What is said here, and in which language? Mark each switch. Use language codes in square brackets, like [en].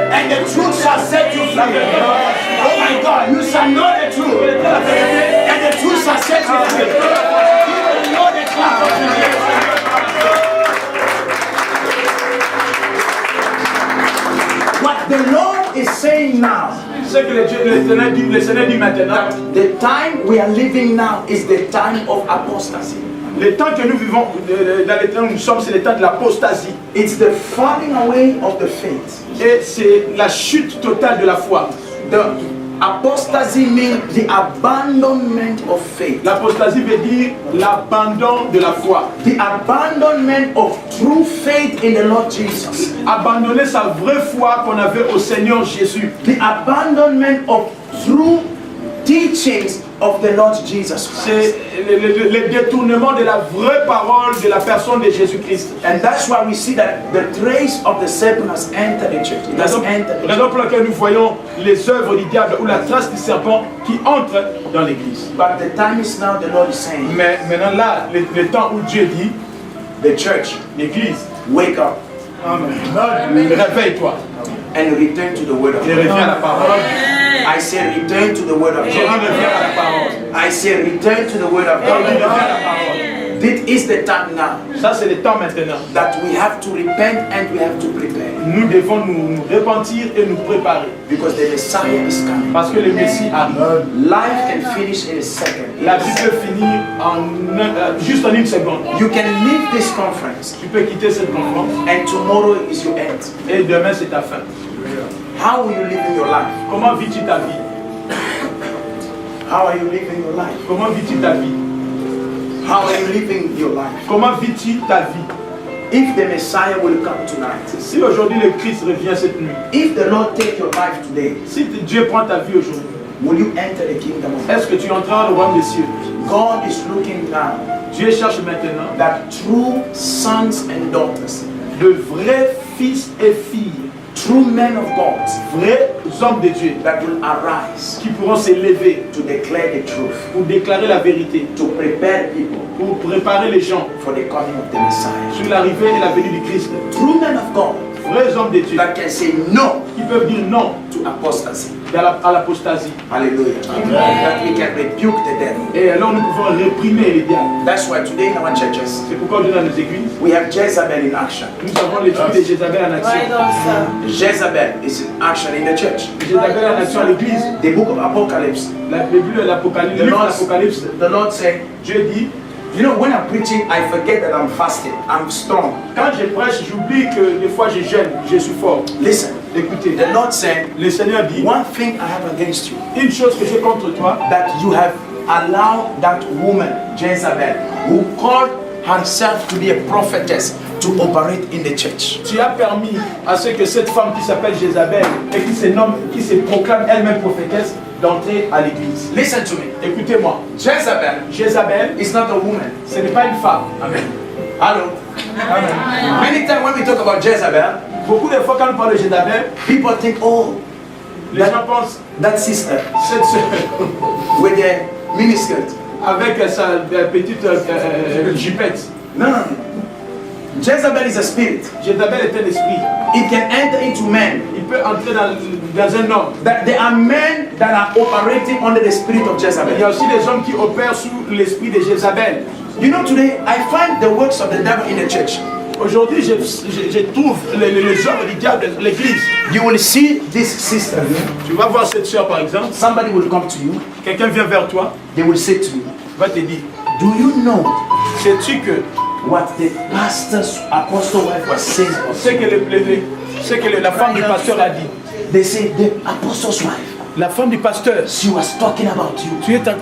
[en] and the truth shall set you free. Oh my God, you shall know the truth, [fr] Connaîtrez la vérité. [en] and the truth shall set you free. You will know the truth. What the Lord is saying now, [fr] Ce que le Seigneur dit maintenant, [en] the time we are living now is the time of apostasy. [fr] le temps que nous vivons, dans le temps où nous sommes, c'est le temps de l'apostasie. [en] It's the falling away of the faith. [fr] Et c'est la chute totale de la foi. [en] The apostasy means the abandonment of faith. [fr] L'apostasie veut dire l'abandon de la foi. [en] The abandonment of true faith in the Lord Jesus. [fr] Abandonner sa vraie foi qu'on avait au Seigneur Jésus. [en] The abandonment of true teachings of the Lord Jesus Christ. [fr] C'est le détournement de la vraie parole de la personne de Jésus-Christ. [en] And that's why we see that the trace of the serpent has entered the church. It has entered the [fr] Raison [en] church. [fr] pour laquelle nous voyons les œuvres du diable ou la trace du serpent qui entre dans l'église. [en] But the time is now, the Lord is saying, [fr] Mais maintenant là, le temps où Dieu dit, [en] the church, [fr] l'église, [en] wake up [fr] réveille-toi [en] and return to the word of [fr] et [en] God. [fr] reviens à la parole. [en] I say return to the word of [fr] Je dis reviens à la [en] God. [fr] parole. [en] I say return to the word of [fr] Je dis reviens à la [en] God. [fr] parole. [en] This is the time now [fr] Ça c'est le temps maintenant. [en] that we have to repent and we have to prepare. [fr] Nous devons nous repentir et nous préparer. [en] Because the Messiah is coming. [fr] Parce que le Messie arrive. [en] Life can finish in a second. [fr] La vie peut finir juste en une seconde. [en] You can leave this conference [fr] Tu peux quitter cette conférence [en] and tomorrow is your end. [fr] et demain c'est ta fin. [en] How are you living your life? [fr] Comment vis-tu ta vie? [en] How are you living your life? [fr] Comment vis-tu ta vie? [en] How are you living your life? [fr] Comment vis-tu ta vie? [en] If the Messiah will come tonight, [fr] Si aujourd'hui le Christ revient cette nuit, [en] if the Lord take your life today, [fr] si Dieu prend ta vie aujourd'hui, [en] will you enter the kingdom of God? [fr] est-ce que tu entreras dans le royaume des cieux? [en] God is looking now [fr] Dieu cherche maintenant [en] that true sons and daughters, [fr] de vrais fils et filles, [en] true men of God [fr] vrais hommes de Dieu [en] that will arise [fr] qui pourront s'élever [en] to declare the truth, [fr] pour déclarer la vérité, [en] to prepare people [fr] pour préparer les gens [en] for the coming of the Messiah. [fr] sur l'arrivée et la venue du Christ. [en] True men of God [fr] Vrais hommes de Dieu [en] that can say no [fr] qui peuvent dire non [en] to apostasy. [fr] à l'apostasie. [en] Hallelujah. That we can rebuke the devil. [fr] Et alors nous pouvons réprimer les diables. [en] That's why today in our churches [fr] C'est pourquoi dans nos églises, [en] we have Jezebel in action. [fr] nous avons l'esprit de Jézabel en action. [en] Jezebel is in action in the church. [fr] Jézabel en action à l'église. [en] The book of Apocalypse. [fr] La Bible de l'Apocalypse, le livre de l'Apocalypse, [en] The Lord said, [fr] Dieu dit, [en] you know, when I'm preaching, I forget that I'm fasting. I'm strong. [fr] quand je prêche, j'oublie que des fois je jeûne, je suis fort. [en] Listen, [fr] Écoutez, [en] the Lord said, [fr] le Seigneur dit, [en] one thing I have against you, [fr] une chose que j'ai contre toi, [en] that you have allowed that woman, Jezebel, who called herself to be a prophetess, to operate in the church. [fr] tu as permis à ce que cette femme qui s'appelle Jézabel et qui se proclame elle-même prophétesse, d'entrer à l'église. [en] Listen to me. [fr] Écoutez-moi, [en] Jezebel [fr] Jézabel, [en] is not a woman. [fr] ce n'est pas une femme. [en] Amen. Hello. Amen. Many times when we talk about Jezebel, [fr] Beaucoup de fois quand on parle de Jézabel, [en] people think, oh, [fr] les gens pensent, [en] that sister [fr] cette sœur, [en] with the miniskirt. [fr] avec sa petite jupette. [en] No, no, no. Jezebel is a spirit. [fr] Jézabel est un esprit. [en] It can enter into men. [fr] Il peut entrer dans un homme. [en] That there are men that are operating under the spirit of [fr] Il y a [en] Jezebel. [fr] aussi des hommes qui opèrent sous l'esprit de Jézabel. [en] You know, today I find the works of the devil in the church. [fr] Aujourd'hui, je trouve les œuvres du diable dans l'église. [en] You will see this sister. [fr] Tu vas voir cette sœur par exemple. [en] Somebody will come to you. [fr] Quelqu'un vient vers toi, [en] They will say to you, [fr] va te dire, [en] do you know [fr] sais-tu que [en] what the pastor's apostle wife was saying? [fr] ce que la femme du pasteur a dit? [en] They say the apostle's wife. [fr] La femme du pasteur, [en] She was talking about you.